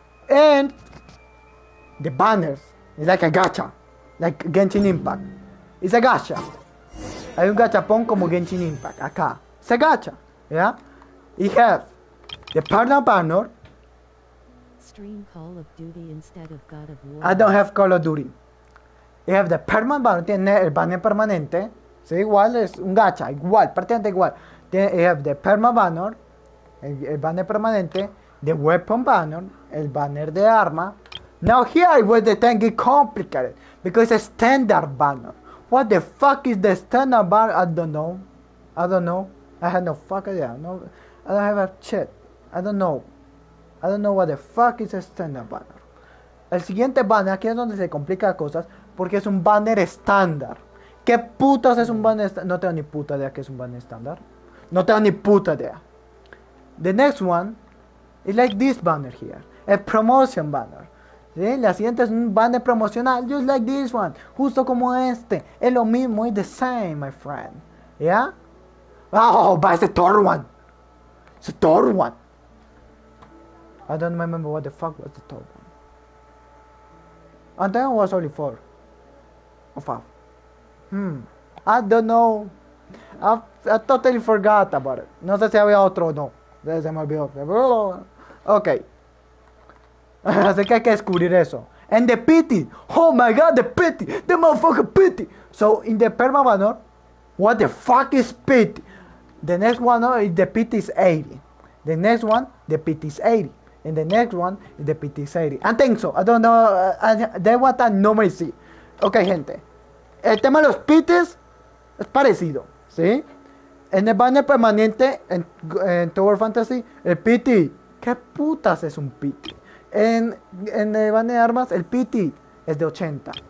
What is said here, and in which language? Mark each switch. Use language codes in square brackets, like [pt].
[en] And the banners is like a gacha, like Genshin Impact. It's a gacha. [es] Hay un gachapón como Genshin Impact acá. Se gacha, ¿ya? [en] You have the partner banner. Stream Call of Duty instead of God of War. I don't have Call of Duty. You have the permanent banner. [es] Tiene el banner permanente. Sí, igual es un gacha, igual, prácticamente igual. [en] You have the permanent banner, [es] el banner permanente, [en] the weapon banner, [es] el banner de arma. [en] Now here where the thing get complicated because it's a standard banner. What the fuck is the standard banner? I don't know. I have no fucking idea. No, I don't have a shit. I don't know what the fuck is a standard banner. [es] El siguiente banner, aquí es donde se complica cosas, porque es un banner estándar. ¿Qué putas es un banner estándar? No tengo ni puta idea que es un banner estándar. No tengo ni puta idea. [en] The next one is like this banner here. A promotion banner. [es] ¿Sí? La siguiente es un banner promocional, [en] just like this one. [es] Justo como este. Es lo mismo, [en] it's the same, my friend. [es] ¿Ya? [en] Oh, but it's the third one. It's the third one. I don't remember what the fuck was the third one. And then was only 4 or 5. I don't know. I totally forgot about it. [es] No sé si había otro o no. Se me olvidó. Ok. Así que hay que descubrir eso. [en] And the pity. Oh my god, the pity. The motherfucking pity. So in the perma banner, what the fuck is pity? The next one is the pity is 80. The next one, the pity is 80. And the next one is the pity is 80. I think so. I don't know. They want a number C. Ok, [es] gente. El tema de los pities es parecido, ¿sí? En el banner permanente, en Tower Fantasy, el pity. ¿Qué putas es un pity? En el banner de armas, el pity es de 80.